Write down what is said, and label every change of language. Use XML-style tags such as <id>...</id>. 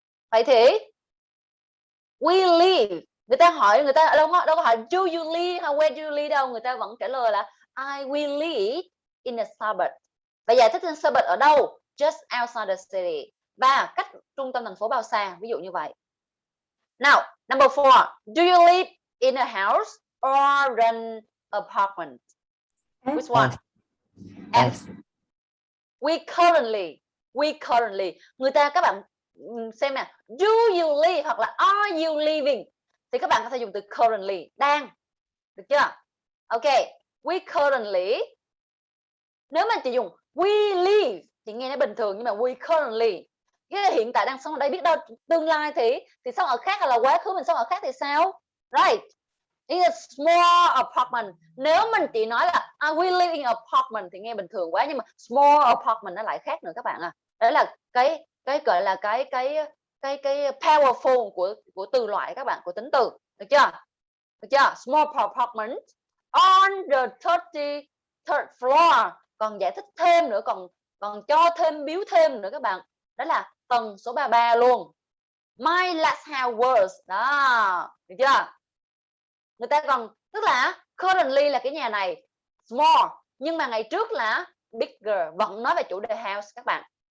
<vi>Vậy thì</vi> <en>we live,</en> <vi>người ta hỏi, người ta đâu có hỏi</vi> <en>do you live</en> <vi>hay</vi> <en>where do you live</en> <vi>đâu, người ta vẫn trả lời là</vi> <en>we live in a suburb.</en> <vi>Và giải thích suburb ở đâu?</vi> <en>Just outside the city,</en> <vi>và cách trung tâm thành phố bao xa, ví dụ như vậy.</vi> <en>Now, number 4. Do you live in a house or rent apartment? Which one? F. We currently.</en> <vi>Người ta, các bạn xem nè,</vi> <en>do you live</en> <vi>hoặc là</vi> <en>are you living</en> <vi>thì các bạn có thể dùng từ currently, đang. Được chưa?</vi> <en>Okay, we currently.</en> <vi>Nếu mà chỉ dùng</vi> <en>we live</en> <vi>thì nghe nó bình thường, nhưng mà</vi> <en>we currently</en> <vi>cái là hiện tại đang sống ở đây, biết đâu tương lai thì sống ở khác, hay là quá khứ mình sống ở khác thì sao? Right.</vi> <en>In a small apartment.</en> <vi>Nếu mình chỉ nói là</vi> <en>we live in an apartment</en> <vi>thì nghe bình thường quá, nhưng mà</vi> <en>small apartment</en> <vi>nó lại khác nữa các bạn Đó là cái gọi là cái powerful của từ loại các bạn, của tính từ. Được chưa? Được chưa?</vi> <en>Small apartment on the 33rd floor.</en> <vi>Còn giải thích thêm nữa, còn cho thêm biếu thêm nữa các bạn. Đó là tầng số 33 luôn.</vi> <en>My last house was.</en> <vi>Đó. Được chưa? Người ta còn, tức là currently là cái nhà này small, nhưng mà ngày trước là bigger, vẫn nói về chủ đề house các bạn.</vi>